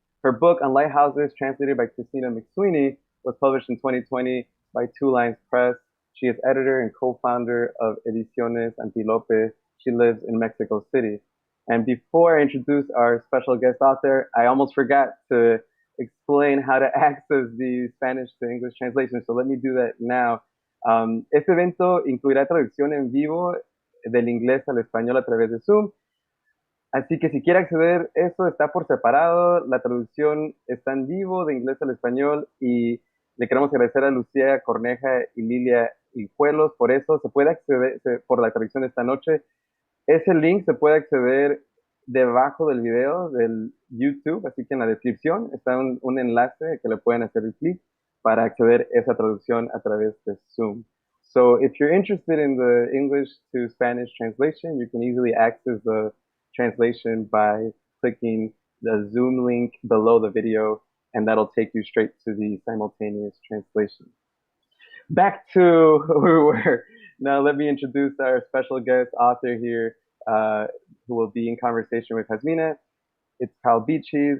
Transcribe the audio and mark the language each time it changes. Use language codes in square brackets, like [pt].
[en] Her book on Lighthouses, translated by Christina MacSweeney, was published in 2020 by Two Lines Press. She is editor and co-founder of Ediciones Antilope. She lives in Mexico City. And before I introduce our special guest author, I almost forgot to explain how to access the Spanish to English translation. So let me do that now. [es] Este evento incluirá traducción en vivo del inglés al español a través de Zoom. Así que si quiere acceder, eso está por separado. La traducción está en vivo de inglés al español y le queremos agradecer a Lucía, Corneja y Lilia Hijuelos por eso. Se puede acceder por la traducción esta noche. Ese link se puede acceder debajo del video del YouTube, así que en la descripción está un enlace que le pueden hacer el clic para acceder a esa traducción a través de Zoom. [en] So if you're interested in the English to Spanish translation, you can easily access the translation by clicking the Zoom link below the video, and that'll take you straight to the simultaneous translation. Back to where we were. Now let me introduce our special guest author here, who will be in conversation with Jazmina. It's Kyle Beachy.